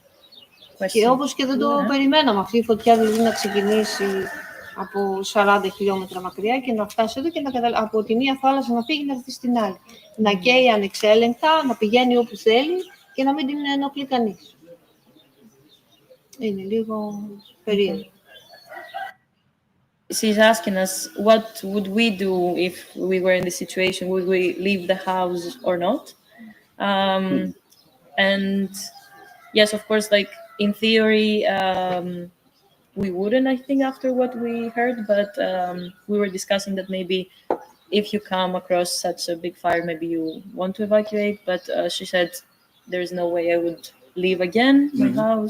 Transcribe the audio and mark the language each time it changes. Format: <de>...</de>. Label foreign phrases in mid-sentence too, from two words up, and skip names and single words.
<el>Και όπως και δεν το περιμέναμε αυτή η φωτιά, δηλαδή να ξεκινήσει από 40 χιλιόμετρα μακριά και να φτάσει εδώ και από τη μία θάλασσα να φύγει να έρθει στην άλλη. Να καίει ανεξέλεγκτα, να πηγαίνει όπου θέλει και να μην την ενοχλεί κανείς. Είναι λίγο περίεργο.</el> <en>She's asking us what would we do if we were in this situation? Would we leave the house or not? And yes, of course, like in theory, we wouldn't, I think, after what we heard, but we were discussing that maybe if you come across such a big fire, maybe you want to evacuate, but she said there's no way I would leave again my house.</en>